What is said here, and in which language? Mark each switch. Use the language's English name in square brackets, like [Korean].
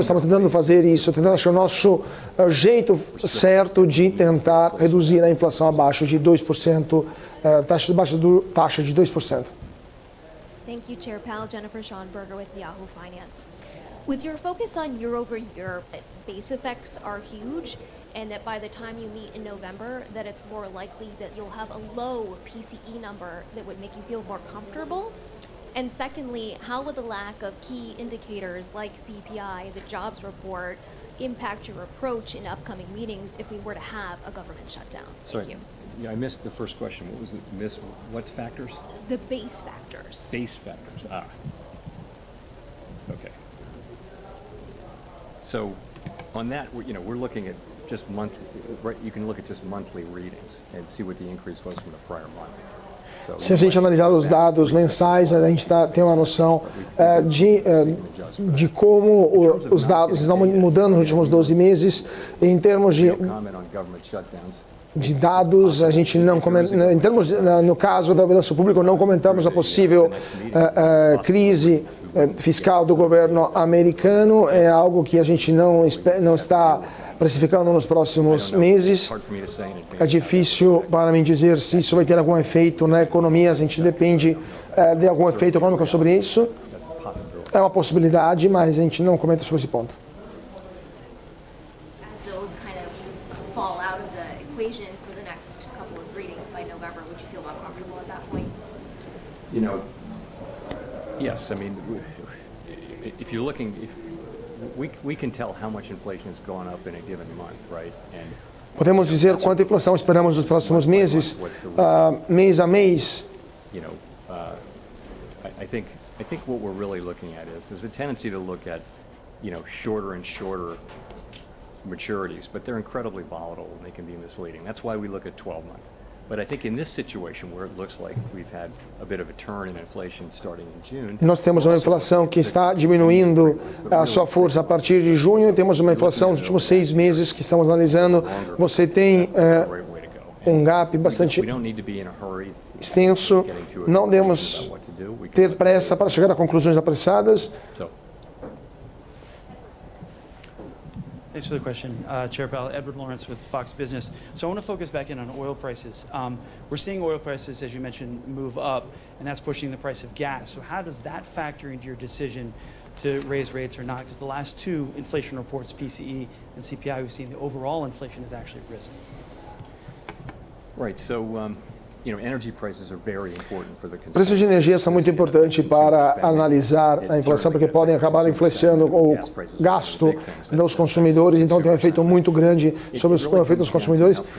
[Portuguese] Estamos tentando fazer isso, tentando achar o nosso jeito certo de tentar reduzir a inflação abaixo de 2%, taxa de 2%. [English] Thank you, Chair Powell. Jennifer Schonberger with Yahoo Finance. With your focus on year-over-year, base effects are huge, and that by the time you meet in November, that it's more likely that you'll have a low PCE number that would make you feel more comfortable? And secondly, how would the lack of key indicators like CPI, the jobs report, impact your approach in upcoming meetings if we were to have a government shutdown? Thank you. Yeah, I missed the first question. What was it? What factors? The base factors. Base factors. Okay. So on that, we're looking at just you can look at just monthly readings and see what the increase was from the prior month. [Portuguese] Se a gente analisar os dados mensais, a gente tem uma noção de como os dados estão mudando nos últimos 12 meses. Em termos de dados, a gente não comenta, em termos, no caso da balanço público, não comentamos a possível crise fiscal do governo americano. É algo que a gente não está precificando nos próximos meses. É difícil para mim dizer se isso vai ter algum efeito na economia, a gente depende de algum efeito econômico sobre isso. É uma possibilidade, mas a gente não comenta sobre esse ponto. [English] As those kind of fall out of the equation for the next couple of readings by November, would you feel more comfortable at that point? You know, yes, I mean, if you're looking, we can tell how much inflation has gone up in a given month, right? And [Portuguese] podemos dizer quanta inflação esperamos nos próximos meses, mês a mês. [English] You know, I think what we're really looking at is there's a tendency to look at, you know, shorter and shorter maturities, but they're incredibly volatile and they can be misleading. That's why we look at 12-month. But I think in this situation where it looks like we've had a bit of a turn in inflation starting in June. [Portuguese] Nós temos uma inflação que está diminuindo a sua força a partir de junho, e temos uma inflação nos últimos 6 meses que estamos analisando. Você tem um gap bastante extenso. Não devemos ter pressa para chegar a conclusões apressadas. [English] Thanks for the question, Chair Powell. Edward Lawrence with Fox Business. So I want to focus back in on oil prices. We're seeing oil prices, as you mentioned, move up, and that's pushing the price of gas. So how does that factor into your decision to raise rates or not? Because the last 2 inflation reports, PCE and CPI, we've seen the overall inflation has actually risen. Right. So, you know, energy prices are very important for the consumer. [Portuguese] Preços de energia são muito importantes para analisar a inflação, porque podem acabar influenciando o gasto dos consumidores, então tem um efeito muito grande sobre o efeito dos consumidores.